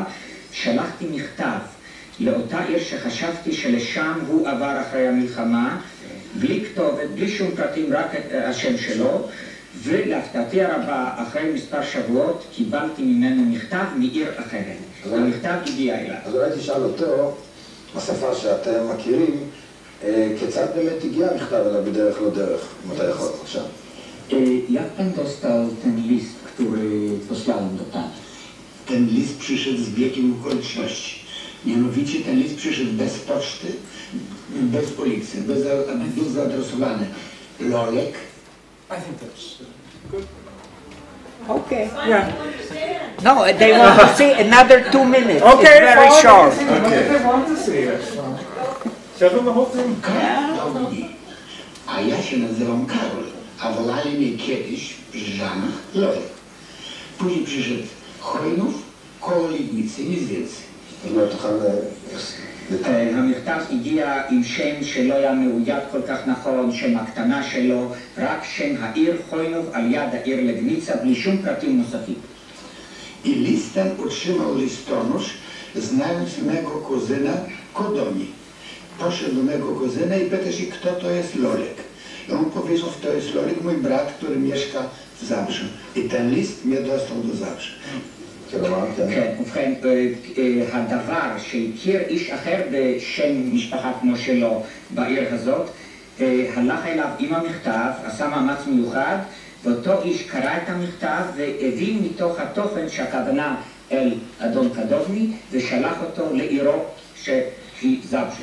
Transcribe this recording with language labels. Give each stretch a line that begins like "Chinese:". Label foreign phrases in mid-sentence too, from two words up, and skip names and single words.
Hebrew: שלחתי מכתב לאותה עיר שחשבתי שלשם הוא עבר אחרי המלחמה, בלי כתובת, בלי שום פרטים, רק את השם שלו, ולהפתעתי הרבה, אחרי מספר שבועות, קיבלתי ממנו מכתב מעיר אחרת. המכתב הגיע אליו. אז אולי תשאל אותו, בשפה שאתם מכירים, כיצד באמת הגיע המכתב אליו בדרך לא דרך, אם אתה יכול עכשיו?
Polish: Jak pan dostał ten list, który posłałem do pana? Ten list przyszedł z biegiem okoliczności. Mianowicie ten list przyszedł bez poczty, bez policji, był zaadresowany Lolek.
English: I think that's good. Okay. Yeah. No, they want to see another 2 minutes. Okay, it's very short. They want to see it. Tell them the whole thing.
Polish: Karol, a ja się nazywam Karol, a wolali mnie kiedyś w Brzeżanach Lolek. Później przyszedł Chojnów, koło Legnicy, nic więcej.
Hebrew: המכתב הגיע עם שם שלא היה מאויד כל כך נכון, שם הקטנה שלו, רק שם העיר חוינוב על יד העיר לגניצה, בלי שום פרטים נוספים.
Polish: I list ten otrzymał listonosz, znając mego kuzyna Kodoni. Poszedł do mego kuzyna i pyta się, kto to jest Lolek. I on powiedział, to jest Lolek, mój brat, który mieszka w Zabrzu. I ten list mnie dostał do Zabrzu.
Hebrew: כן, ובכן, הדבר שהכיר איש אחר בשם משפחה כמו שלו בעיר הזאת, הלך אליו עם המכתב, עשה מאמץ מיוחד, ואותו איש קרא את המכתב והבין מתוך התוכן שהכוונה אל אדון קדובני, ושלח אותו לעירו שהיא זבשה.